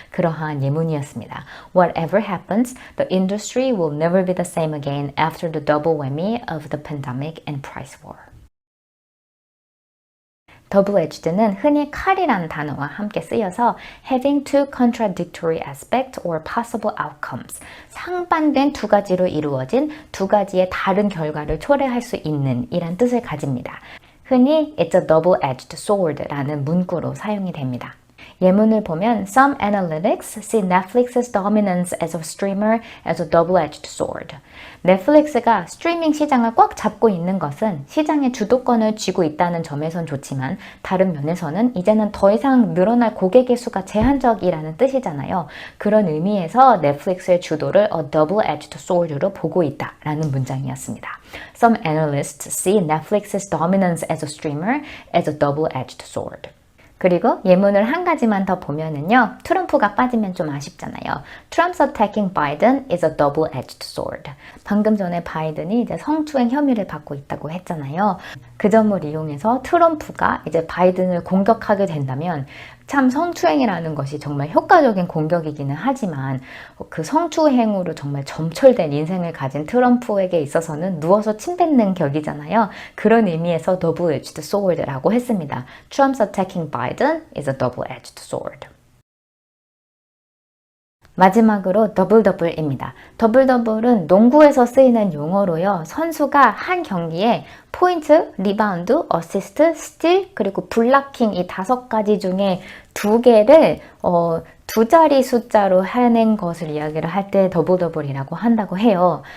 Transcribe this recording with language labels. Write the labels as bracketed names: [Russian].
[Korean] 그러한 예문이었습니다. [English] Whatever happens, the industry will never be the same again after the double whammy of the pandemic and price war. [Korean] double-edged는 흔히 칼이라는 단어와 함께 쓰여서 [English] having two contradictory aspects or possible outcomes, [Korean] 상반된 두 가지로 이루어진 두 가지의 다른 결과를 초래할 수 있는 이란 뜻을 가집니다. 흔히 [English] It's a double-edged sword [Korean] 라는 문구로 사용이 됩니다. 예문을 보면 [English] Some analytics see Netflix's dominance as a streamer as a double-edged sword. [Korean] 넷플릭스가 스트리밍 시장을 꽉 잡고 있는 것은 시장의 주도권을 쥐고 있다는 점에선 좋지만 다른 면에서는 이제는 더 이상 늘어날 고객의 수가 제한적이라는 뜻이잖아요. 그런 의미에서 넷플릭스의 주도를 [English] a double-edged sword [Korean] 로 보고 있다라는 문장이었습니다. [English] Some analysts see Netflix's dominance as a streamer as a double-edged sword. [Korean] 그리고 예문을 한 가지만 더 보면은요. 트럼프가 빠지면 좀 아쉽잖아요. [English] Trump's attacking Biden is a double-edged sword. [Korean] 방금 전에 바이든이 이제 성추행 혐의를 받고 있다고 했잖아요. 그 점을 이용해서 트럼프가 이제 바이든을 공격하게 된다면 참 성추행이라는 것이 정말 효과적인 공격이기는 하지만 그 성추행으로 정말 점철된 인생을 가진 트럼프에게 있어서는 누워서 침 뱉는 격이잖아요. 그런 의미에서 double-edged sword라고 했습니다. [English] Trump's attacking Biden is a double-edged sword. [Korean] 마지막으로 더블더블입니다. 더블더블은 농구에서 쓰이는 용어로요. 선수가 한 경기에 포인트, 리바운드, 어시스트, 스틸, 그리고 블락킹 이 5가지 중에 2개를 두 자리 숫자로 해낸 것을 이야기를 할 때 더블더블이라고 한다고 해요.